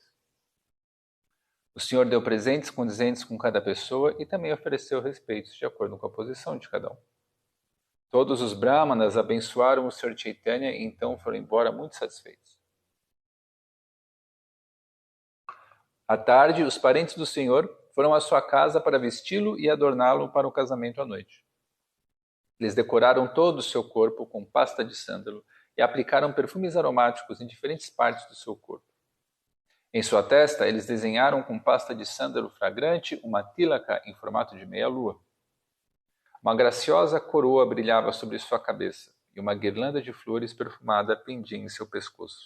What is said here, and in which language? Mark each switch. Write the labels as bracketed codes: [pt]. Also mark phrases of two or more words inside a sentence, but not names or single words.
[pt] O Senhor deu presentes condizentes com cada pessoa e também ofereceu respeitos de acordo com a posição de cada um. Todos os brahmanas abençoaram o Sr. Chaitanya e então foram embora muito satisfeitos. À tarde, os parentes do Senhor foram à sua casa para vesti-lo e adorná-lo para o casamento à noite. Eles decoraram todo o seu corpo com pasta de sândalo e aplicaram perfumes aromáticos em diferentes partes do seu corpo. Em sua testa, eles desenharam com pasta de sândalo fragrante uma tílaca em formato de meia-lua. Uma graciosa coroa brilhava sobre sua cabeça e uma guirlanda de flores perfumada pendia em seu pescoço.